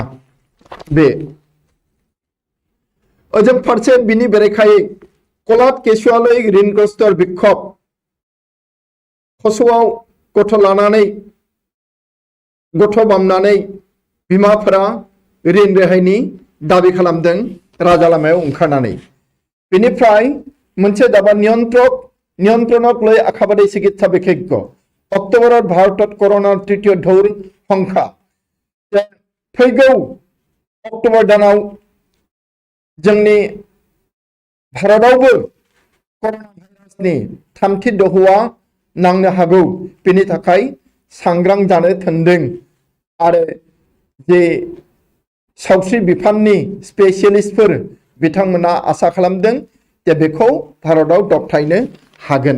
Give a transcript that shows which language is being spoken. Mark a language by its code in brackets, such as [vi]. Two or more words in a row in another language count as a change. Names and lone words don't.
[brx] बे ओजों फारसे बिनि बेरेखायै कलात केसुआलै ऋणग्रस्त बिक्षोभ खस'आव गथ' लानानै गथ' बामनानै बिमाफोरा ऋण रेहायनि दाबि खालामदों राजा लामायाव ओंखारनानै। बेनिफ्राय मोनसे दाबा [as] नियन्त्रणक লৈ আশাবাদী চিকিৎসা বিশেষজ্ঞ অক্টোবৰত ভাৰতত করোনার তৃতীয় ঢৌৰ সংখ্যা। [brx] फैगौ अक्ट'बर दानाव जोंनि भारतआवबो कर'ना भाइरासनि थामथि दोहौआ नांनो हागौ। बेनि थाखाय सांग्रां जानो थिनदों आरो जे सावस्रि बिफाननि स्पेसियेलिस्टफोर बिथांमोना आसा खालामदों जे बेखौ भारतआव दबथायनो हागोन।